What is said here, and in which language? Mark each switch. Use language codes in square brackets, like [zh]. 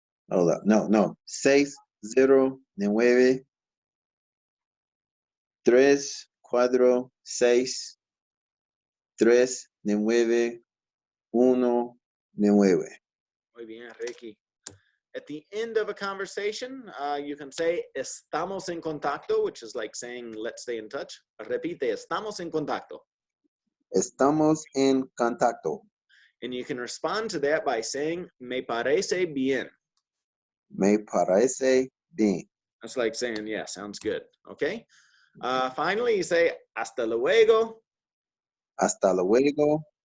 [en] Hold up. No. 6, 0, 9, 3, 4, 6, 3, 9, 1, 9. [es] Muy bien, Ricky. [en] At the end of a conversation, you can say [es] estamos en contacto, [en] which is like saying let's stay in touch. [es] Repite, estamos en contacto. Estamos en contacto. [en] And you can respond to that by saying [es] me parece bien. Me parece bien. [en] That's like saying, yeah, sounds good. Okay. Finally, you say [es] hasta luego. Hasta luego.